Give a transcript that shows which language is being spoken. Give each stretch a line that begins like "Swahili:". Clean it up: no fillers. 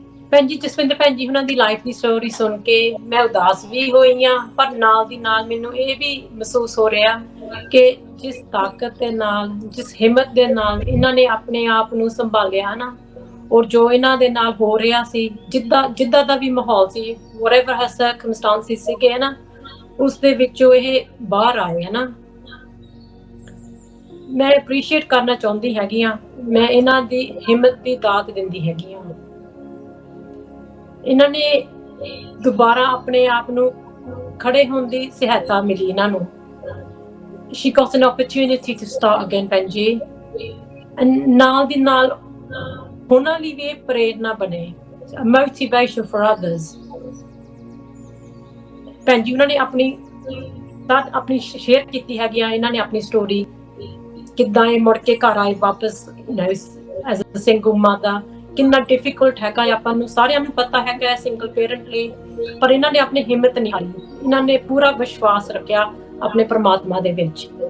Punjabi: ਭੈਣ ਜੀ ਜਸਵਿੰਦਰ ਭੈਣ ਜੀ ਉਹਨਾਂ ਦੀ ਲਾਈਫ ਦੀ ਸਟੋਰੀ ਸੁਣ ਕੇ ਮੈਂ ਉਦਾਸ ਵੀ ਹੋਈ ਹਾਂ, ਪਰ ਨਾਲ ਦੀ ਨਾਲ ਮੈਨੂੰ ਇਹ ਵੀ ਮਹਿਸੂਸ ਹੋ ਰਿਹਾ ਕਿ ਜਿਸ ਤਾਕਤ ਦੇ ਨਾਲ, ਜਿਸ ਹਿੰਮਤ ਦੇ ਨਾਲ ਇਹਨਾਂ ਨੇ ਆਪਣੇ ਆਪ ਨੂੰ ਸੰਭਾਲਿਆ ਨਾ, ਔਰ ਜੋ ਇਹਨਾਂ ਦੇ ਨਾਲ ਹੋ ਰਿਹਾ ਸੀ, ਜਿੱਦਾਂ ਦਾ ਵੀ ਮਾਹੌਲ ਸੀ,
English: whatever her circumstances
Punjabi: ਸੀਗੇ ਨਾ, ਉਸ ਦੇ ਵਿੱਚੋਂ ਇਹ ਬਾਹਰ ਆਏ ਹੈ ਨਾ। ਮੈਂ ਐਪਰੀਸ਼ੀਏਟ ਕਰਨਾ ਚਾਹੁੰਦੀ ਹੈਗੀ ਹਾਂ, ਮੈਂ ਇਹਨਾਂ ਦੀ ਹਿੰਮਤ ਦੀ ਦਾਤ ਦਿੰਦੀ ਹੈਗੀ ਹਾਂ। ਇਹਨਾਂ ਨੇ ਦੁਬਾਰਾ ਆਪਣੇ ਆਪ ਨੂੰ ਖੜੇ ਹੋਣ ਦੀ ਸਹਾਇਤਾ ਮਿਲੀ ਇਹਨਾਂ ਨੂੰ।
English: She got an opportunity to start again, Benji, and
Punjabi: ਨਾਲ ਦੀ ਨਾਲ ਉਹਨਾਂ ਲਈ ਵੀ ਪ੍ਰੇਰਨਾ ਬਣੇ,
English: a motivation for others।
Punjabi: ਭੈਣ ਜੀ ਉਹਨਾਂ ਨੇ ਆਪਣੀ ਸ਼ੇਅਰ ਕੀਤੀ ਹੈਗੀ ਆ, ਇਹਨਾਂ ਨੇ ਆਪਣੀ ਸਟੋਰੀ ਕਿੱਦਾਂ ਇਹ ਮੁੜ ਕੇ ਘਰ ਆਏ ਵਾਪਸ,
English: As a single mother.
Punjabi: ਕਿੰਨਾ ਡਿਫਿਕਲਟ ਹੈਗਾ, ਆਪਾਂ ਨੂੰ ਸਾਰਿਆਂ ਨੂੰ ਪਤਾ ਹੈਗਾ ਸਿੰਗਲ ਪੇਰੈਂਟ ਲਈ, ਪਰ ਇਹਨਾਂ ਨੇ ਆਪਣੀ ਹਿੰਮਤ ਨਹੀਂ ਹਾਰੀ, ਇਹਨਾਂ ਨੇ ਪੂਰਾ ਵਿਸ਼ਵਾਸ ਰੱਖਿਆ ਆਪਣੇ ਪਰਮਾਤਮਾ ਦੇ ਵਿੱਚ।